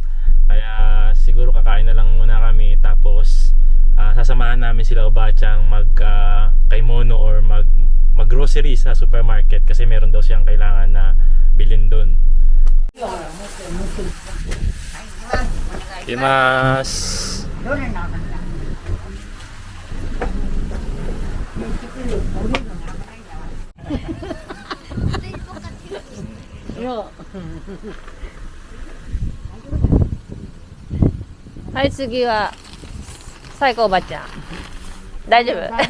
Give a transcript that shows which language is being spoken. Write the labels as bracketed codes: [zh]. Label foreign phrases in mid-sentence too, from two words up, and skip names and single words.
[tl] Kaya siguro kakain na lang muna kami, tapos sasamahan namin sila Obachang kay Mono or mag grocery sa supermarket kasi meron daw siyang kailangan na bilhin doon. Imas. [ja] どれの赤だ？はい次は最高おばちゃん大丈夫